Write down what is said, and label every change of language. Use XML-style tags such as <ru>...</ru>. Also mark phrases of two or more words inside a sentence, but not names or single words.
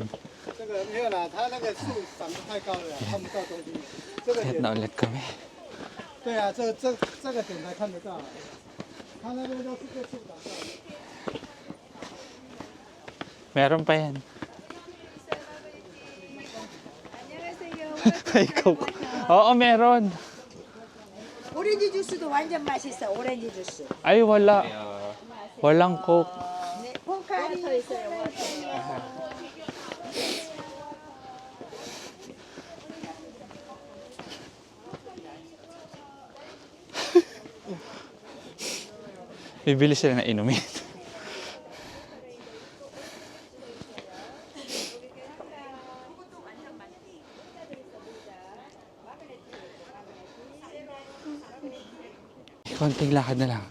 <zh>这个没有啦，它那个树长得太高了，看不到东西。这个</zh> <tl>Kahit</tl> <zh>点，</zh> <tl>na ulit kami.</tl> <zh>对啊，这个点才看得到。它那边都是被树挡到的。</zh> <tl>Meron pa yan. Ikaw. Oo, meron.</tl> <ko>오렌지 주스도 완전 맛있어. 오렌지 주스.</ko> <tl>Ay, wala. Walang coke.</tl> <ko>네, 포카리 있어요.</ko> <tl>Bibili sila na inumin. Konting lakad na lang.</tl>